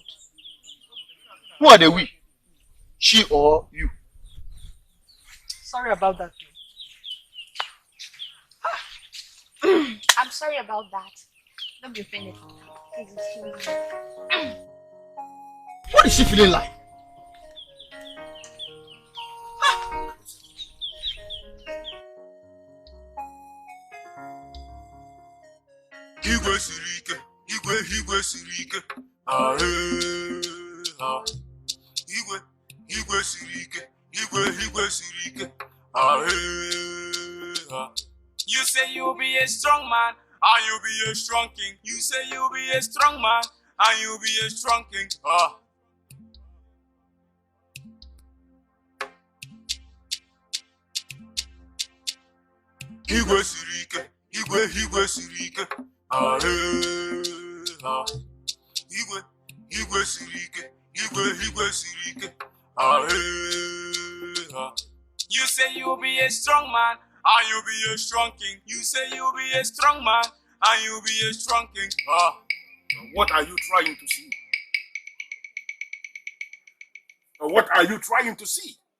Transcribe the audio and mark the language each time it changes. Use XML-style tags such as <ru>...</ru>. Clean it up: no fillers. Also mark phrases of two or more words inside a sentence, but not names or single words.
<en>Who are the we? She or you? Sorry about that, too. I'm sorry about that. Don't be offended. Please excuse me. What is she feeling like?</en> <ig>Igwe siri ike, igwe siri ike. Igwe siri ike, igwe siri ike.</ig> <en>You say you'll be a strong man, and you'll be a strong king. You say you'll be a strong man, and you'll be a strong king.</en> <ig>Igwe siri ike, igwe siri ike. Igwe siri ike, igwe siri ike.</ig> <en>You say you'll be a strong man, and you'll be a strong king. You say you'll be a strong man, and you'll be a strong king. What are you trying to see? What are you trying to see?</en>